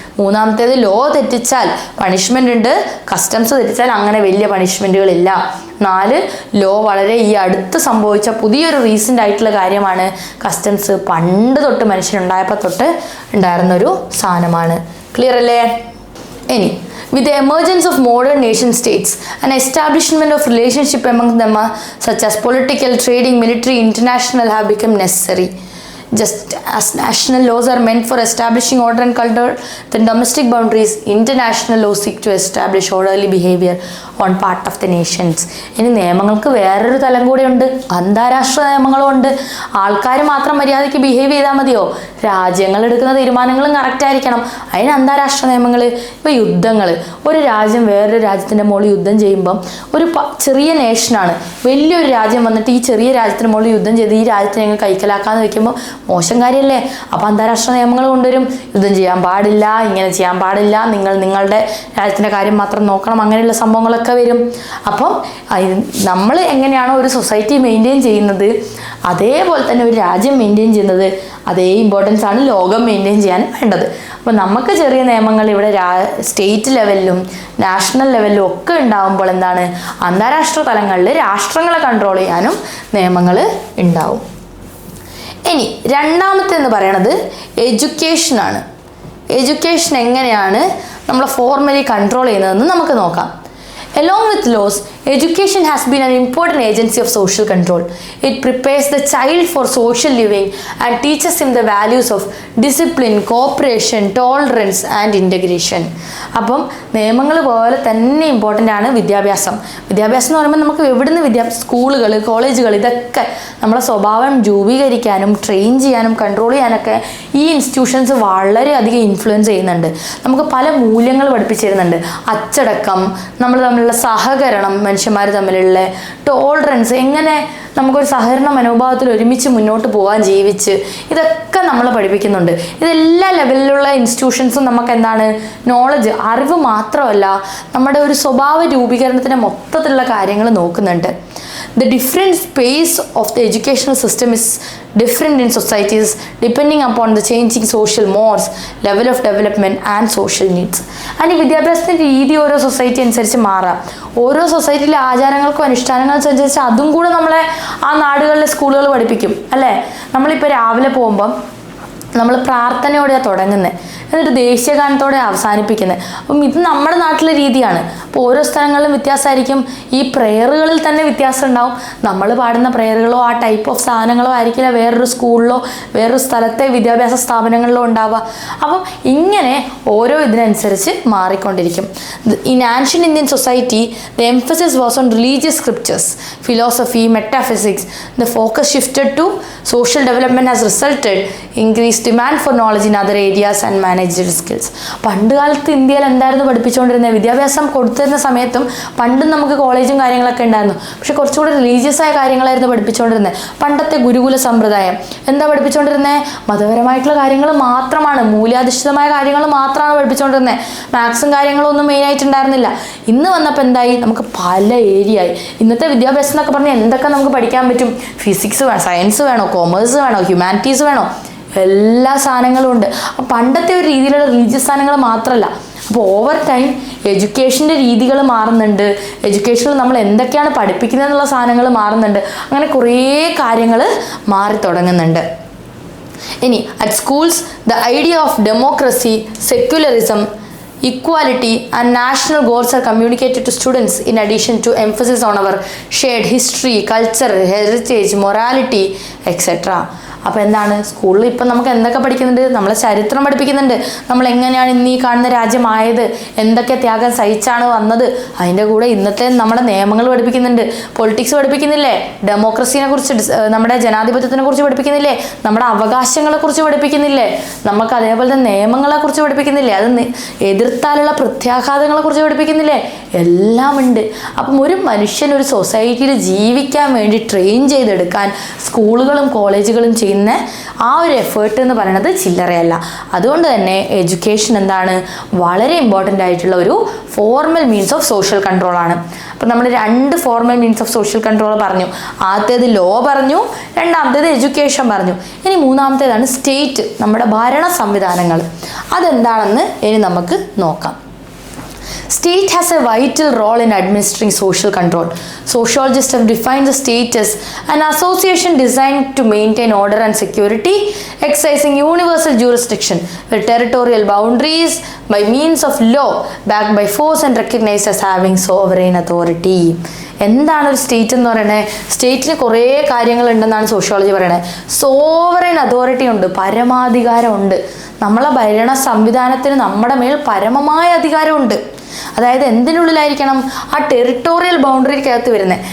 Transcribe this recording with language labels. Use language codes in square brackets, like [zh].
[ml] മൂന്നാമത്തേത് law തെറ്റിച്ചാൽ punishment ഉണ്ട്, customs തെറ്റിച്ചാൽ അങ്ങനെ വലിയ പണിഷ്മെൻറ്റുകളില്ല. 4 ലോ വളരെ ഈ അടുത്ത് സംഭവിച്ച പുതിയൊരു റീസെൻ്റ് ആയിട്ടുള്ള കാര്യമാണ്. കസ്റ്റംസ് പണ്ട് തൊട്ട് മനുഷ്യനുണ്ടായപ്പോൾ തൊട്ട് ഉണ്ടായിരുന്നൊരു സാധനമാണ്. ക്ലിയർ അല്ലേ? ഇനി [en] with the emergence of modern nation states, an establishment of relationship among them such as political, trading, military, international have become necessary. Just as national laws are meant for establishing order and culture, then domestic boundaries, international laws seek to establish orderly behavior on part of the nations. [ml] ഇനി നിയമങ്ങൾക്ക് വേറൊരു തലം കൂടെയുണ്ട്, അന്താരാഷ്ട്ര നിയമങ്ങളും ഉണ്ട്. ആൾക്കാർ മാത്രം മര്യാദയ്ക്ക് ബിഹേവ് ചെയ്താൽ മതിയോ? രാജ്യങ്ങൾ എടുക്കുന്ന തീരുമാനങ്ങളും കറക്റ്റ് ആയിരിക്കണം. അതിന് അന്താരാഷ്ട്ര നിയമങ്ങൾ. ഇപ്പോൾ യുദ്ധങ്ങൾ, ഒരു രാജ്യം വേറൊരു രാജ്യത്തിൻ്റെ മുകളിൽ യുദ്ധം ചെയ്യുമ്പം ഒരു ചെറിയ നേഷനാണ് വലിയൊരു രാജ്യം വന്നിട്ട് ഈ ചെറിയ രാജ്യത്തിന് മുകളിൽ യുദ്ധം ചെയ്ത് ഈ രാജ്യത്തെ ഞങ്ങൾ കൈക്കലാക്കാന്ന് വെക്കുമ്പോൾ മോശം കാര്യമല്ലേ? അപ്പോൾ അന്താരാഷ്ട്ര നിയമങ്ങൾ കൊണ്ടുവരും, യുദ്ധം ചെയ്യാൻ പാടില്ല, ഇങ്ങനെ ചെയ്യാൻ പാടില്ല, നിങ്ങളുടെ രാജ്യത്തിൻ്റെ കാര്യം മാത്രം നോക്കണം, അങ്ങനെയുള്ള സംഭവങ്ങളൊക്കെ വരും. അപ്പം നമ്മൾ എങ്ങനെയാണോ ഒരു സൊസൈറ്റി മെയിൻറ്റെയിൻ ചെയ്യുന്നത്, അതേപോലെ തന്നെ ഒരു രാജ്യം മെയിൻറ്റെയിൻ ചെയ്യുന്നത് അതേ ഇമ്പോർട്ടൻസ് ആണ് ലോകം മെയിൻറ്റെയിൻ ചെയ്യാൻ വേണ്ടത്. അപ്പോൾ നമുക്ക് ചെറിയ നിയമങ്ങൾ ഇവിടെ സ്റ്റേറ്റ് ലെവലിലും നാഷണൽ ലെവലിലും ഒക്കെ ഉണ്ടാകുമ്പോൾ എന്താണ്, അന്താരാഷ്ട്ര തലങ്ങളിൽ രാഷ്ട്രങ്ങളെ കൺട്രോൾ ചെയ്യാനും നിയമങ്ങൾ ഉണ്ടാവും. ഇനി രണ്ടാമത്തെ എന്ന് പറയുന്നത് എഡ്യൂക്കേഷനാണ്. എഡ്യൂക്കേഷൻ എങ്ങനെയാണ് നമ്മൾ ഫോർമലി കൺട്രോൾ ചെയ്യുന്നതെന്ന് നമുക്ക് നോക്കാം. [en] Along with laws, education has been an important agency of social control. It prepares the child for social living and teaches him the values of discipline, cooperation, tolerance and integration. [ml] അപ്പം നിയമങ്ങൾ പോലെ തന്നെ important ആണ് വിദ്യാഭ്യാസം. വിദ്യാഭ്യാസം എന്ന് പറയുമ്പോൾ നമുക്ക് എവിടുന്ന് സ്കൂളുകൾ, കോളേജുകൾ, ഇതൊക്കെ നമ്മളെ സ്വഭാവം രൂപീകരിക്കാനും ട്രെയിൻ ചെയ്യാനും കൺട്രോൾ ചെയ്യാനൊക്കെ ഈ ഇൻസ്റ്റിറ്റ്യൂഷൻസ് വളരെയധികം ഇൻഫ്ലുവൻസ് ചെയ്യുന്നുണ്ട്. നമുക്ക് പല മൂല്യങ്ങൾ പഠിപ്പിച്ചു തരുന്നുണ്ട്. അച്ചടക്കം, നമ്മൾ തമ്മിലുള്ള സഹകരണം, മനുഷ്യന്മാർ തമ്മിലുള്ള ടോളറൻസ്, എങ്ങനെ നമുക്കൊരു സഹകരണ മനോഭാവത്തിൽ ഒരുമിച്ച് മുന്നോട്ട് പോകാൻ ജീവിച്ച്, ഇതൊക്കെ നമ്മൾ പഠിപ്പിക്കുന്നുണ്ട്. ഇതെല്ലാ ലെവലിലുള്ള ഇൻസ്റ്റിറ്റ്യൂഷൻസും നമുക്ക് എന്താണ്, നോളജ്, അറിവ് മാത്രമല്ല നമ്മുടെ ഒരു സ്വഭാവ രൂപീകരണത്തിൻ്റെ മൊത്തത്തിലുള്ള കാര്യങ്ങൾ നോക്കുന്നുണ്ട്. [en] The different pace of the educational system is different in societies depending upon the changing social mores, level of development and social needs. [ml] And വിദ്യാഭ്യാസത്തിൻ്റെ രീതി ഓരോ സൊസൈറ്റി അനുസരിച്ച് മാറാം. ഓരോ സൊസൈറ്റിയിലെ ആചാരങ്ങൾക്കും അനുഷ്ഠാനങ്ങൾക്കും അനുസരിച്ച് അതും കൂടെ നമ്മളെ ആ നാടുകളിലെ സ്കൂളുകൾ പഠിപ്പിക്കും അല്ലേ? നമ്മളിപ്പോൾ രാവിലെ പോകുമ്പം നമ്മൾ പ്രാർത്ഥനയോടെയാണ് തുടങ്ങുന്നത്, എന്നിട്ട് ദേശീയഗാനത്തോടെ അവസാനിപ്പിക്കുന്നത്. അപ്പം ഇത് നമ്മുടെ നാട്ടിലെ രീതിയാണ്. അപ്പോൾ ഓരോ സ്ഥലങ്ങളിലും വ്യത്യാസമായിരിക്കും. ഈ പ്രെയറുകളിൽ തന്നെ വ്യത്യാസം ഉണ്ടാവും. നമ്മൾ പാടുന്ന പ്രെയറുകളോ ആ ടൈപ്പ് ഓഫ് സാധനങ്ങളോ ആയിരിക്കില്ല വേറൊരു സ്കൂളിലോ വേറൊരു സ്ഥലത്തെ വിദ്യാഭ്യാസ സ്ഥാപനങ്ങളിലോ ഉണ്ടാവുക. അപ്പം ഇങ്ങനെ ഓരോ ഇതിനനുസരിച്ച് മാറിക്കൊണ്ടിരിക്കും. [en] In ancient Indian society the emphasis was on religious scriptures, philosophy, metaphysics. The focus shifted to social development has resulted increased increased demand for knowledge in other areas and managerial skills. [ml] പണ്ട് കാലത്ത് ഇന്ത്യയിൽ എന്തായിരുന്നു പഠിപ്പിച്ചുകൊണ്ടിരുന്നത്? വിദ്യാഭ്യാസം കൊടുത്തിരുന്ന സമയത്തും പണ്ടും നമുക്ക് കോളേജും കാര്യങ്ങളൊക്കെ ഉണ്ടായിരുന്നു. പക്ഷെ കുറച്ചുകൂടി റിലീജിയസ് ആയ കാര്യങ്ങളായിരുന്നു പഠിപ്പിച്ചുകൊണ്ടിരുന്നത്. പണ്ടത്തെ ഗുരുകുല സമ്പ്രദായം എന്താ പഠിപ്പിച്ചുകൊണ്ടിരുന്നത്? മതപരമായിട്ടുള്ള കാര്യങ്ങൾ മാത്രമാണ്, മൂല്യാധിഷ്ഠിതമായ കാര്യങ്ങൾ മാത്രമാണ് പഠിപ്പിച്ചുകൊണ്ടിരുന്നത്. മാത്സും കാര്യങ്ങളും ഒന്നും മെയിനായിട്ടുണ്ടായിരുന്നില്ല. ഇന്ന് വന്നപ്പോൾ എന്തായി? നമുക്ക് പല ഏരിയ ആയി. ഇന്നത്തെ വിദ്യാഭ്യാസം എന്നൊക്കെ പറഞ്ഞാൽ എന്തൊക്കെ നമുക്ക് പഠിക്കാൻ പറ്റും? ഫിസിക്സ് വേണം, സയൻസ് വേണോ, കൊമേഴ്സ് വേണോ, ഹ്യൂമാനിറ്റീസ് വേണോ, എല്ലാ സാധനങ്ങളും ഉണ്ട്. പണ്ടത്തെ ഒരു രീതിയിലുള്ള റിലീജിയസ് സാധനങ്ങൾ മാത്രമല്ല. അപ്പോൾ ഓവർ ടൈം എഡ്യൂക്കേഷൻ്റെ രീതികൾ മാറുന്നുണ്ട്. എഡ്യൂക്കേഷനിൽ നമ്മൾ എന്തൊക്കെയാണ് പഠിപ്പിക്കുന്നത് എന്നുള്ള സാധനങ്ങൾ മാറുന്നുണ്ട്. അങ്ങനെ കുറേ കാര്യങ്ങൾ മാറി തുടങ്ങുന്നുണ്ട്. ഇനി [en] At schools the idea of democracy, secularism, equality and national goals are communicated to students in addition to emphasis on our shared history, culture, heritage, morality, etc. [ml] അപ്പോൾ എന്താണ് സ്കൂളിൽ ഇപ്പം നമുക്ക് എന്തൊക്കെ പഠിക്കുന്നുണ്ട്? നമ്മളെ ചരിത്രം പഠിപ്പിക്കുന്നുണ്ട്. നമ്മൾ എങ്ങനെയാണ് ഇന്ന് ഈ കാണുന്ന രാജ്യമായത്, എന്തൊക്കെ ത്യാഗം സഹിച്ചാണ് വന്നത്. അതിൻ്റെ കൂടെ ഇന്നത്തെ നമ്മുടെ നിയമങ്ങൾ പഠിപ്പിക്കുന്നുണ്ട്. പൊളിറ്റിക്സ് പഠിപ്പിക്കുന്നില്ലേ? ഡെമോക്രസിനെ കുറിച്ച്, നമ്മുടെ ജനാധിപത്യത്തിനെ കുറിച്ച് പഠിപ്പിക്കുന്നില്ലേ? നമ്മുടെ അവകാശങ്ങളെ കുറിച്ച് പഠിപ്പിക്കുന്നില്ലേ? നമുക്ക് അതേപോലെ തന്നെ നിയമങ്ങളെ കുറിച്ച് പഠിപ്പിക്കുന്നില്ലേ? അത് എതിർത്താലുള്ള പ്രത്യാഘാതങ്ങളെ കുറിച്ച് പഠിപ്പിക്കുന്നില്ലേ? എല്ലാം ഉണ്ട്. അപ്പം ഒരു മനുഷ്യൻ ഒരു സൊസൈറ്റിയിൽ ജീവിക്കാൻ വേണ്ടി ട്രെയിൻ ചെയ്തെടുക്കാൻ സ്കൂളുകളും കോളേജുകളും ചെയ്യുന്ന ആ ഒരു എഫേർട്ട് എന്ന് പറയുന്നത് ചില്ലറയല്ല. അതുകൊണ്ട് തന്നെ എഡ്യൂക്കേഷൻ എന്താണ്? വളരെ ഇമ്പോർട്ടൻ്റ് ആയിട്ടുള്ള ഒരു [en] formal means of social control [ml] ആണ്. അപ്പം നമ്മൾ 2 [en] formal means of social control [ml] പറഞ്ഞു. ആദ്യത്തേത് ലോ പറഞ്ഞു, രണ്ടാമത്തേത് എഡ്യൂക്കേഷൻ പറഞ്ഞു. ഇനി മൂന്നാമത്തേതാണ് സ്റ്റേറ്റ്, നമ്മുടെ ഭരണ സംവിധാനങ്ങൾ. അതെന്താണെന്ന് ഇനി നമുക്ക് നോക്കാം. [en] State has a vital role in administering social control. Sociologists have defined the state as an association designed to maintain order and security, exercising universal jurisdiction with territorial boundaries by means of law, backed by force and recognized as having sovereign authority. [ml] എന്താണ് ഒരു state എന്ന് പറയുന്നത്? സ്റ്റേറ്റിന് കുറേ കാര്യങ്ങളുണ്ടെന്നാണ് sociology പറയുന്നത്. Sovereign authority ഉണ്ട്, പരമാധികാരമുണ്ട്. നമ്മളെ ഭരണ സംവിധാനത്തിന് നമ്മുടെ മേൽ പരമമായ അധികാരമുണ്ട്. അതായത് എന്തിനുള്ളിലായിരിക്കണം? ആ ടെറിട്ടോറിയൽ ബൗണ്ടറിക്കകത്ത് വരുന്നത്.